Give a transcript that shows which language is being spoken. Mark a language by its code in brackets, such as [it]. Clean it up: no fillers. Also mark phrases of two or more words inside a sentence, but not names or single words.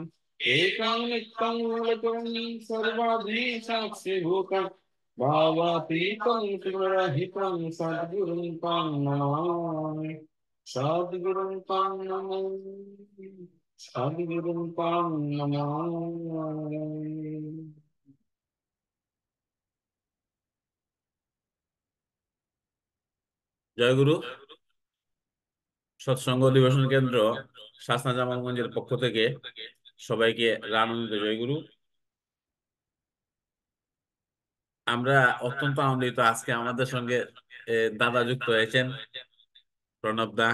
[sa] एकं नित्यं मूलकं सर्वाधि साक्षिभूतं भावातीतं त्रिगुणरहितं सद्गुरुं तं नमामि सद्गुरुं तं नमामि सद्गुरुं तं नमामि জয় গুরু। [bn] সৎসঙ্গ অধিবেশন কেন্দ্র শাসনা জামালগঞ্জের পক্ষ থেকে সবাইকে রানন্দিত জয়গুরু। আমরা অত্যন্ত আনন্দিত আজকে আমাদের সঙ্গে দাদা যুক্ত হয়েছেন, প্রণব দা।